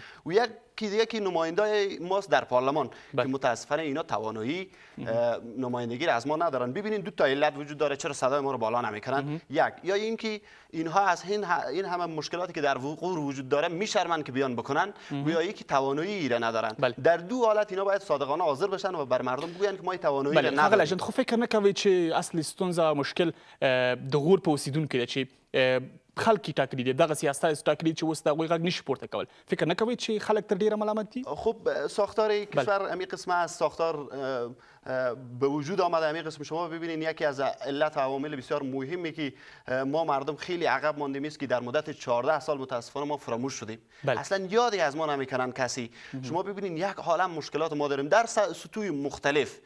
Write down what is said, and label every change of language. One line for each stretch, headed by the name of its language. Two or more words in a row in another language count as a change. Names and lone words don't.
Persian: و یکی نماینده ماست در پارلمان که متاسفانه اینا توانایی نمایندگی را از ما ندارن. ببینید دو تا علت وجود داره چرا صدای ما رو بالا نمیکنن. یک یا اینکه اینها از این همه مشکلاتی که در غور وجود داره میشرمن که بیان بکنن، و یا یکی توانایی را ندارن. در دو حالت اینا باید صادقانه حاضر بشن و بر مردم بگوین که ما توانایی را نداریم.
Pashto: هغه لجند خو فکر نه کوي چې اصلي ستونزه مشکل د غور په اوسیدونکو دی چې خلک ټاکلي دي، دغه سیاست ټاکلي چې اوس د هغوی غږ نشي پورته کول. فکر نه کوي چې خلک تر ډیره ملامت دي؟
Persian: خب ساختار کشور امی قسمه از ساختار به وجود آمده. امی قسم شما ببینید یکی از علت و عوامل بسیار مهمی که ما مردم خیلی عقب ماندیم است که در مدت 14 سال متاسفانه ما فراموش شدیم. اصلا یادی از ما نمیکنن کسی. شما ببینید یک عالم مشکلات ما داریم در سطوح مختلف.